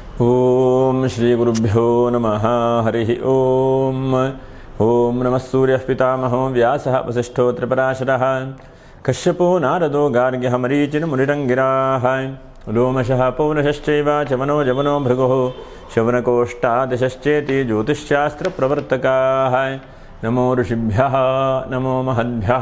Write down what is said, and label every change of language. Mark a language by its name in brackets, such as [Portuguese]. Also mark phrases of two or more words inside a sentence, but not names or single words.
[Sanskrit] ಓಂ ಶ್ರೀ ಗುರುಭ್ಯೋ ನಮಃ ಹರಿ ಓಂ. ಓಂ ನಮಃ ಸೂರ್ಯಃ ಪಿತಾಮಹೋ ವ್ಯಾಸಃ ವಸಿಷ್ಠೋ ತ್ರಿಪರಾಶರಃ ಕಶ್ಯಪೋ ನಾರದೋ ಗಾರ್ಗ್ಯಃ ಮರೀಚಿನ ಮುನಿರಂಗಿರಾಃ ಲೋಮಶಃ ಪೌನಶ್ಚೈವ ಚಮನೋ ಜಮನೋ ಭೃಗುಃ ಶವನಕೋಷ್ಟಾದಶಶ್ಚೇತಿ ಜ್ಯೋತಿಷ್ಶಾಸ್ತ್ರ ಪ್ರವರ್ತಕಾಃ. ನಮೋ ಋಷಿಭ್ಯಃ ನಮೋ ಮಹದ್ಭ್ಯಃ.